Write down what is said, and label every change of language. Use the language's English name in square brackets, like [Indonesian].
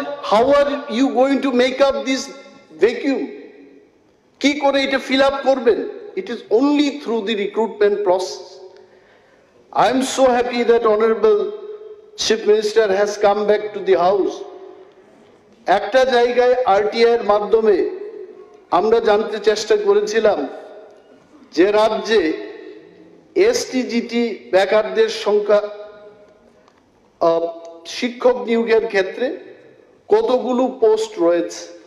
[English] How are you going to make up this vacuum? [Bangla] কি করে এটা ফিল আপ করবেন? [English] It is only through the recruitment process. I am so happy that Honorable Chief Minister has come back to the house. [Bangla] একটা জায়গায় RTI এর মাধ্যমে আমরা জানতে চেষ্টা করেছিলাম যে রাজ্যে এসটিজিটি বেকারদের সংখ্যা শিক্ষক নিয়োগের ক্ষেত্রে কতগুলো পোস্ট রয়েছে।